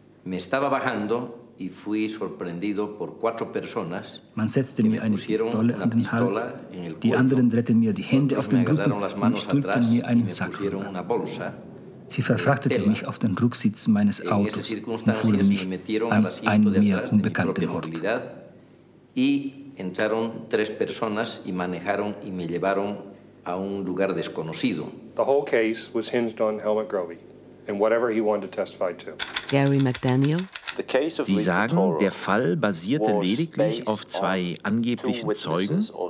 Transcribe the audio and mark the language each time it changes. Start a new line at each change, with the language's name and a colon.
German: Man setzte mir eine Pistole an den Hals, die anderen drehten mir die Hände auf den Rücken und stülpten mir einen Sack rüber. Sie verfrachteten mich auf den Rücksitz meines Autos und fuhren mich an einen mir unbekannten Ort.
Spanish: Entraron 3 personas y manejaron y me llevaron a un lugar desconocido.
English: The whole case was hinged on Helmut Grovey and whatever he wanted to testify to. Gary McDaniel.
German: Sie sagen, der Fall basierte lediglich auf 2 angeblichen Zeugen.